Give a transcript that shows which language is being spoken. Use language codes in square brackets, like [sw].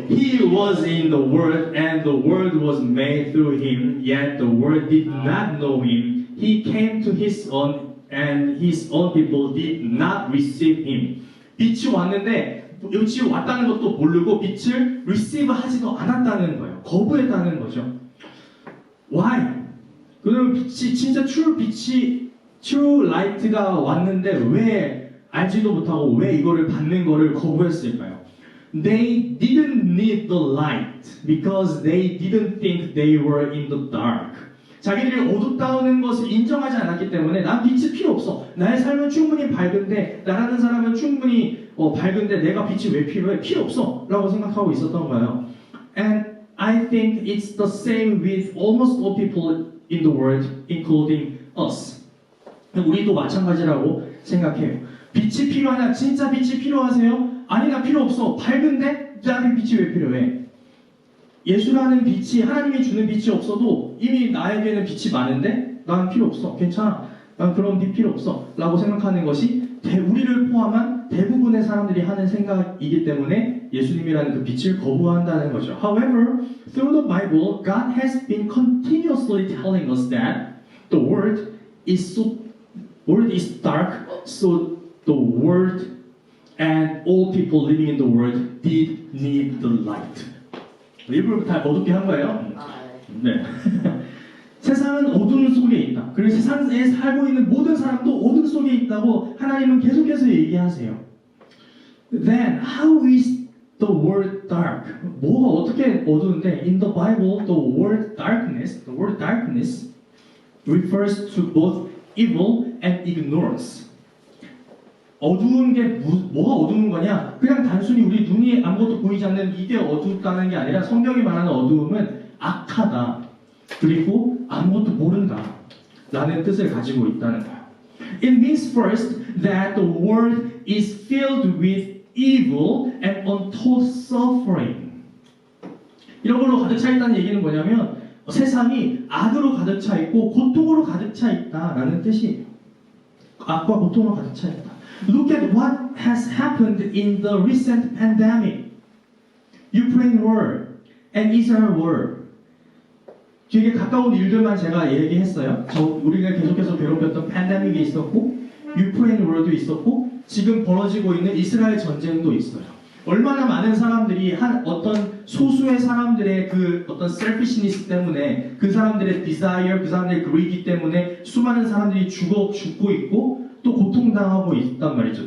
[en] He was in the world, and the world was made through him, yet the world did not know him. He came to his own, and his own people did not receive him. [ko] 빛이 왔는데 빛이 왔다는 것도 모르고 빛을 receive 하지도 않았다는 거예요. 거부했다는 거죠. [en] Why? [ko] 그럼 빛이 진짜 [en] true light [ko] 가 왔는데 왜 알지도 못하고 왜 이거를 받는 거를 거부했을까요? [en] They didn't need the light because they didn't think they were in the dark. [ko] 자기들이 어둡다는 것을 인정하지 않았기 때문에 난 빛이 필요 없어. 나의 삶은 충분히 밝은데 나라는 사람은 충분히 밝은데 내가 빛이 왜 필요해? 필요 없어 라고 생각하고 있었던 거예요. [en] And I think it's the same with almost all people in the world, including us. [ko] 우리도 마찬가지라고 생각해요. 빛이 필요하냐? 진짜 빛이 필요하세요? 아니 나 필요 없어. 밝은데 나한테 빛이 왜 필요해? 예수라는 빛이 하나님이 주는 빛이 없어도 이미 나에게는 빛이 많은데 난 필요 없어. 괜찮아. 난 그런 빛 필요 없어. 라고 생각하는 것이 우리를 포함한 대부분의 사람들이 하는 생각이기 때문에 예수님이라는 그 빛을 거부한다는 거죠. [en] However, through the Bible, God has been continuously telling us that the world is dark, so the world and all people living in the world did need the light. [ko] 일부러 다 어둡게 한 거예요. 네. 세상은 어둠 속에 있다. 그리고 세상에 살고 있는 모든 사람도 어둠 속에 있다고 하나님은 계속해서 얘기하세요. [en] Then how is the word dark? [ko] 뭐가 어떻게 어두운데? [en] In the Bible, the word darkness refers to both evil and ignorance. [ko] 어두운 게 뭐가 어두운 거냐? 그냥 단순히 우리 눈이 아무것도 보이지 않는 이게 어둡다는 게 아니라 성경이 말하는 어두움은 악하다. 그리고 아무것도 모른다. 라는 뜻을 가지고 있다는 거예요. [en] It means first that the world is filled with evil and untold suffering. [ko] 이런 걸로 가득 차 있다는 얘기는 뭐냐면 세상이 악으로 가득 차 있고 고통으로 가득 차 있다라는 뜻이에요. 악과 고통으로 가득 차 있다. [en] Look at what has happened in the recent pandemic. Ukraine war and Israel war. [ko] 되게 가까운 일들만 제가 얘기했어요. 우리가 계속해서 괴롭혔던 팬데믹이 있었고 유크레인 워도 있었고 지금 벌어지고 있는 이스라엘 전쟁도 있어요. 얼마나 많은 사람들이 어떤 소수의 사람들의 그 어떤 selfishness 때문에 그 사람들의 desire, 그 사람들의 greed 때문에 수많은 사람들이 죽고 있고 또 고통당하고 있단 말이죠.